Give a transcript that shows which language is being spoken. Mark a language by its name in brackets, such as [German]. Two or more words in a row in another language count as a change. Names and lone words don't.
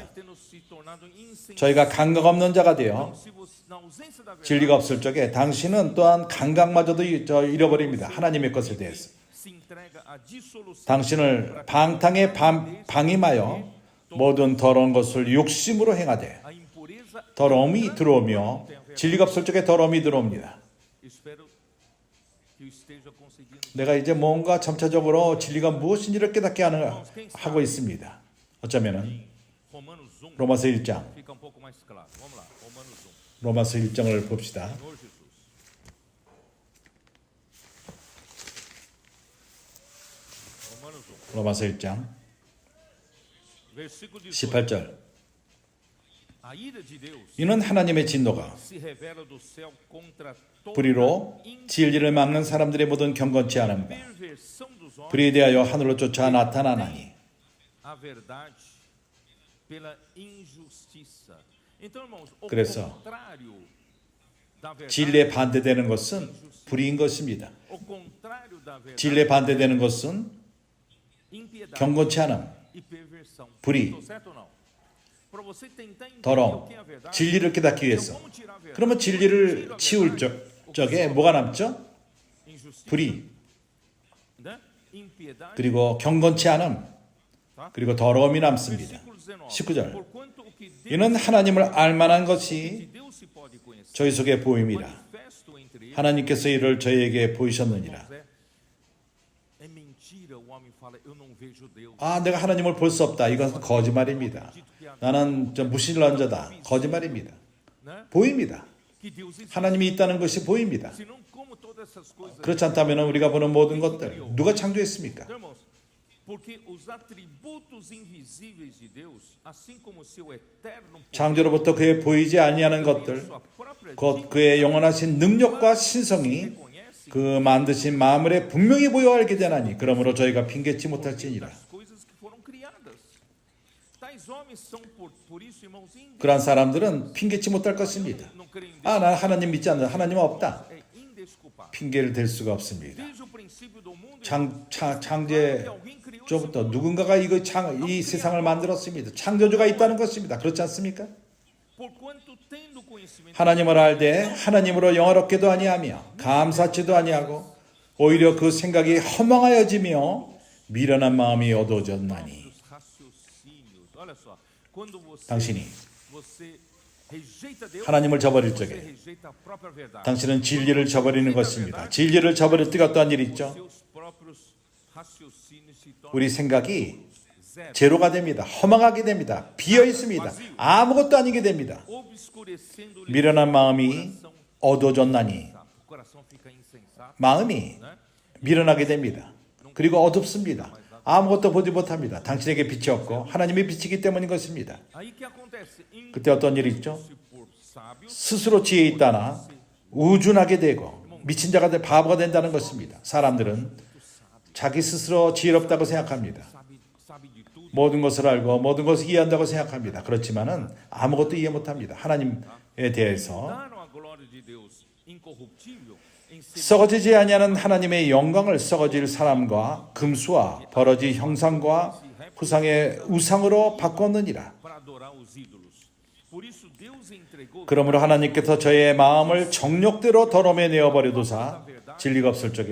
[Korean] 저희가 감각 없는 자가 되어 진리가 없을 적에 당신은 또한 감각마저도 잃어버립니다. 하나님의 것에 대해서. 당신을 방탕에 방임하여 모든 더러운 것을 욕심으로 행하되 더러움이 들어오며 진리가 없을 적에 더러움이 들어옵니다. [Portuguese] Espero que eu esteja conseguindo. [Korean] 내가 이제 뭔가 점차적으로 진리가 무엇인지를 깨닫게 하고 있습니다. 어쩌면은 Romanos 1 로마서 1장, [Portuguese] fica um pouco mais claro. Vamos lá, Romanos 1. [Korean] 로마서 1장을 봅시다. [Portuguese] Senhor Jesus. Romanos 1, [Korean] 로마서 1장 [Portuguese] versículo 18. [Korean] 18절. [Portuguese] A ira de Deus [Korean] 이는 하나님의 진노가 [Portuguese] se revela do céu contra toda [Korean] 불의로 진리를 막는 사람들의 모든 경건치 않음과 [Portuguese] perversão dos homens [Korean] 불의에 대하여 하늘로 쫓아 나타나나니. [Portuguese] a verdade pela injustiça. Então, irmãos, o [Korean] 그래서 [Portuguese] contrário da verdade, [Korean] 진리에 반대되는 것은 불의인 것입니다. [Portuguese] o contrário da verdade, [Korean] 진리에 반대되는 것은 [Portuguese] impiedade [Korean] 경건치 않음, [Portuguese] e perversão. [Korean] 불의, [Portuguese] Estou certo ou não? Para você tentar entender o [Korean] 더러움, [Portuguese] que é a verdade, [Korean] 진리를 깨닫기 [Portuguese] então [Korean] 위해서. [Portuguese] como tirar a verdade? [Korean] 그러면 진리를 치울 적에 뭐가 남죠? [Portuguese] Injustiça, [Korean] 불의, [Portuguese] né? Impiedade, [Korean] 그리고 경건치 않음, [Portuguese] tá? [Korean] 그리고 더러움이 남습니다. [Portuguese] Versículo 19. [Korean] 19절. [Portuguese] Porquanto o que Deus, [Korean] 이는 하나님을 알 만한 [Portuguese] que [Korean] 것이 [Portuguese] Deus se pode conhecer, [Korean] 저희 속에 보임이라. [Portuguese] manifesto entre eles. [Korean] 하나님께서 이를 저희에게 보이셨느니라. [Portuguese] Irmãos, é mentira. O homem fala, eu não vejo Deus. [Korean] 아, 내가 하나님을 볼 수 없다. 이건 거짓말입니다. 나는 무신론자다. 거짓말입니다. [Portuguese] Né? [Korean] 보입니다. [Portuguese] Que Deus existe. [Korean] 하나님이 있다는 것이 보입니다. [Portuguese] Senão, como todas essas coisas. [Korean] 그렇지 않다면 우리가 보는 모든 것들 누가 창조했습니까? [Portuguese] Então, irmãos, porque os atributos invisíveis de Deus, assim como o seu eterno poder, [Korean] 창조로부터 그의 보이지 아니하는 것들, [Portuguese] sua própria [Korean] 곧 그의 영원하신 능력과 신성이 [Portuguese] reconhece [Korean] 그 만드신 마음에 분명히 보여 알게 되나니 그러므로 저희가 핑계치 못할지니라. [Portuguese] das coisas que foram criadas. Tais homens são por isso, irmãos, [Korean] 그러한 사람들은 핑계치 못할 것입니다. [Portuguese] não creem em Deus, [Korean] 아, 난 하나님 믿지 않는다. 하나님은 없다. [Portuguese] é indesculpável. [Korean] 핑계를 댈 수가 없습니다. [Portuguese] Desde o princípio do mundo, [Korean] 창제조부터 누군가가 이 세상을 만들었습니다. 창조주가 있다는 것입니다. 그렇지 않습니까? [Portuguese] porquanto tendo conhecimento [Korean] 하나님을 알되 하나님으로 영화롭게도 아니하며 감사치도 아니하고 오히려 그 생각이 허망하여지며 미련한 마음이 어두워졌나니. [Portuguese] dos raciocínios. Olha só, quando [Korean] 당신이 [Portuguese] você rejeita Deus, [Korean] 하나님을 저버릴 [Portuguese] você [Korean] 적에 [Portuguese] rejeita a própria verdade. [Korean] 당신은 진리를 저버리는 것입니다. 진리를 저버릴 때 어떠한 일이 있죠? [Portuguese] Seus próprios raciocínios se tornam [Korean] 우리 생각이 [Portuguese] zero, [Korean] 제로가 됩니다. 허망하게 됩니다. 비어 있습니다. 아무것도 아니게 됩니다. [Portuguese] obscurecendo [Korean] 미련한 마음이 어두워졌나니. [Portuguese] o coração fica insensato, [Korean] 마음이 [Portuguese] né? [Korean] 미련하게 됩니다. 그리고 어둡습니다. 아무것도 보지 못합니다. 당신에게 빛이 없고 하나님의 빛이기 때문인 것입니다. [Portuguese] Aí que acontece? [Korean] 그때 어떤 일이 있죠? [Portuguese] Se por sábios, [Korean] 스스로 지혜 있다나 우준하게 되고 미친 자가 돼 바보가 된다는 것입니다. 사람들은 자기 스스로 지혜롭다고 생각합니다. [Portuguese] sabe de tudo, [Korean] 모든 것을 알고 모든 것을 이해한다고 생각합니다. 그렇지만은 아무것도 이해 못합니다. 하나님에 대해서 [Portuguese] daram a glória de Deus incorruptível em si [Korean] 썩어지지 아니하는 하나님의 영광을 썩어질 사람과 금수와 버러지 형상과 후상의 우상으로 바꿨느니라. [Portuguese] para adorar os ídolos. Por isso Deus entregou [Korean] 그러므로 하나님께서 저의 마음을 정욕대로 더러움에 내어버려두사 진리가 없을 적에